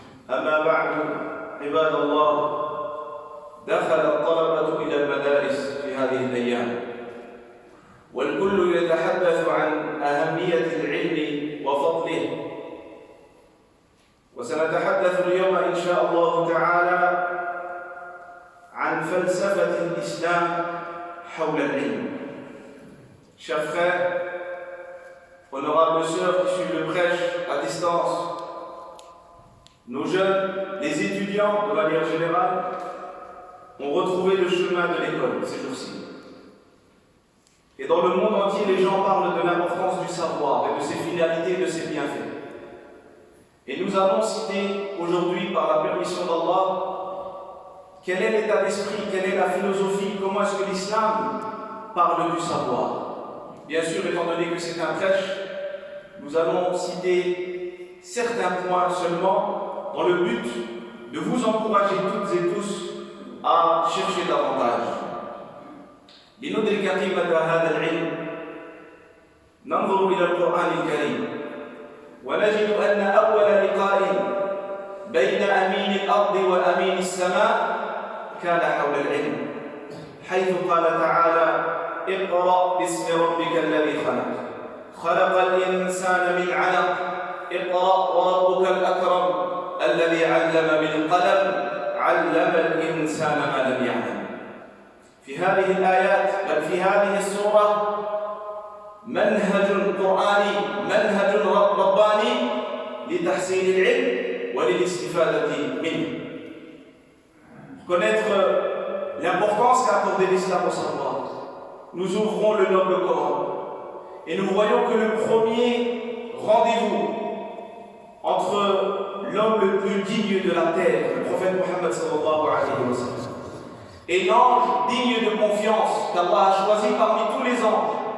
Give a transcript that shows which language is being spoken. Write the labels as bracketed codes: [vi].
[ar] أما بعد، عباد الله، دخل الطلبة إلى المدارس في هذه الأيام، والكل يتحدث عن أهمية العلم وفضله، وسنتحدث اليوم إن شاء الله تعالى عن فلسفة الإسلام حول العلم. [fr] Chers frères, honorables sœurs qui suivent le prêche à distance, nos jeunes, les étudiants de manière générale, ont retrouvé le chemin de l'école ces jours-ci. Et dans le monde entier, les gens parlent de l'importance du savoir et de ses finalités et de ses bienfaits. Et nous allons citer aujourd'hui, par la permission d'Allah, quel est l'état d'esprit, quelle est la philosophie, comment est-ce que l'islam parle du savoir. Bien sûr, étant donné que c'est un prêche, nous allons citer certains points seulement dans le but de vous encourager toutes et tous à chercher davantage. [ar] لندرك قيمة هذا العلم ننظر إلى القرآن الكريم ونجد أن أول لقاء بين أمين الأرض وأمين السماء كان حول العلم، حيث قال تعالى: اقرأ باسم ربك الذي خلق، خلق الإنسان من علق، اقرأ وربك الأكرم الذي علم بالقلم، علم الإنسان ما لم يعلم. في هذه الآيات بل في هذه السورة منهج قرآني، منهج رباني لتحصيل العلم وللاستفادة منه. [fr] Connaître l'importance qu'a accordé l'islam au savoir. Nous ouvrons le noble Coran et nous voyons que le premier rendez-vous entre l'homme le plus digne de la terre, le prophète Mohammed [ar] sallallahu alayhi wa sallam, [fr] et l'ange digne de confiance qu'Allah a choisi parmi tous les anges.